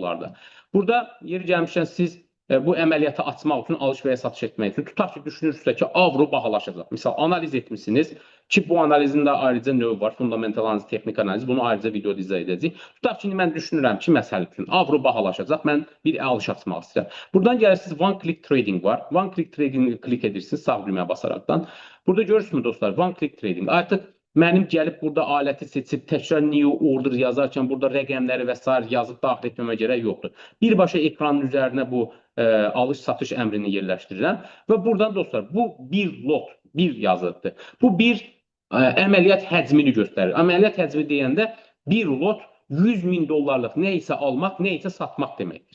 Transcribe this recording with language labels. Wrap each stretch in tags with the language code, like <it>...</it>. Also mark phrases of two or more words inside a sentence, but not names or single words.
<az>Burada yeri gəlmişkən siz bu əməliyyatı açmaq üçün, alış və ya satış etmək üçün tutaq ki, düşünürsünüzsə ki, avro bahalaşacaq. Misal, analiz etmişsiniz ki, bu analizin də ayrıca növü var, fundamental analiz, texnik analiz. Bunu ayrıca videoda izah edəcəyik. Tutaq ki, mən düşünürəm ki, məsəl üçün, avro bahalaşacaq, mən bir alış açmaq istəyirəm. Buradan gəlirsiniz,</az> <en>one click trading</en> <az>var.</az> <en>One click trading</en> <az>klik edirsiniz sağ düymə basaraqdan. Burada görürsünüz dostlar,</az> <en>one click trading.</en> <az>Artıq mənim gəlib burada aləti seçib təkrar</az> <en>new order</en> <az>yazarkən burada rəqəmləri və s. yazıb daxil etməmə gərək yoxdur. Birbaşa ekranın üzərinə bu alış-satış əmrini yerləşdirirəm və buradan dostlar bu bir lot, bir yazıdır. Bu bir əməliyyat həcmini göstərir. Əməliyyat həcmi deyəndə bir lot 100 min dollarlıq nə isə almaq, nə isə satmaq deməkdir.</az>